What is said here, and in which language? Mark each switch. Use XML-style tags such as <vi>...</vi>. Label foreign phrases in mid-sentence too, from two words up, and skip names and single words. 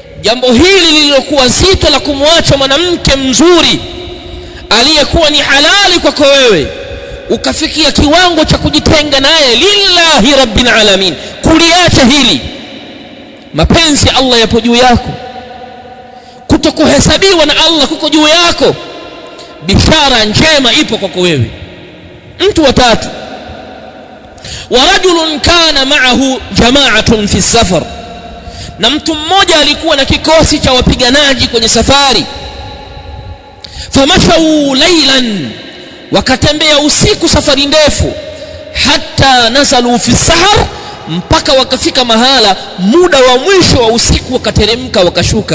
<sw>jambo hili lililokuwa zito la kumwacha mwanamke mzuri aliyekuwa ni halali kwako wewe, ukafikia kiwango cha kujitenga naye</sw> <ar>لله رب العالمين,</ar> <sw>kuliacha hili, mapenzi ya Allah yapo juu yako, kutokuhesabiwa na Allah kuko juu yako, bishara njema ipo kwako wewe. Mtu wa tatu,</sw> <ar>ورجل كان معه جماعة في سفر,</ar> <sw>na mtu mmoja alikuwa na kikosi cha wapiganaji kwenye safari.</sw> <ar>فمشوا ليلا,</ar> <sw>wakatembea usiku safari ndefu,</sw> <ar>حتى نزلوا في السحر,</ar> <sw>mpaka wakafika mahala muda wa mwisho wa usiku wakateremka wakashuka.</sw>